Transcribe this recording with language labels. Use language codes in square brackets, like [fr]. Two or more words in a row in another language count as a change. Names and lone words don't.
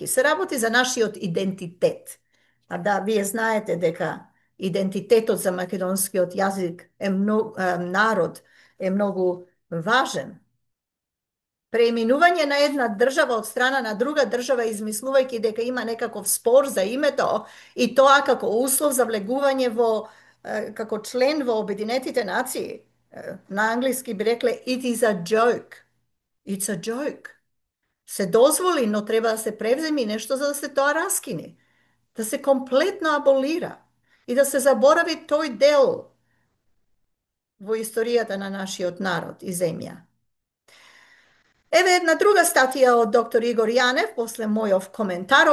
[mk] Се работи за нашиот идентитет. А да, вие знаете дека идентитетот за македонскиот јазик е народ е многу важен. Преименување на една држава од страна на друга држава, измислувајќи дека има некаков спор за името и тоа како услов за влегување како член во Обединетите нации. На англиски би рекле [en] it is a joke. It's a joke. [mk] Се дозволи, но треба да се превземи нешто за да се тоа раскине. Да се комплетно аболира и да се заборави тој дел во историјата на нашиот народ и земја. Еве една друга статија од доктор Игор Јанев, после мојов коментар.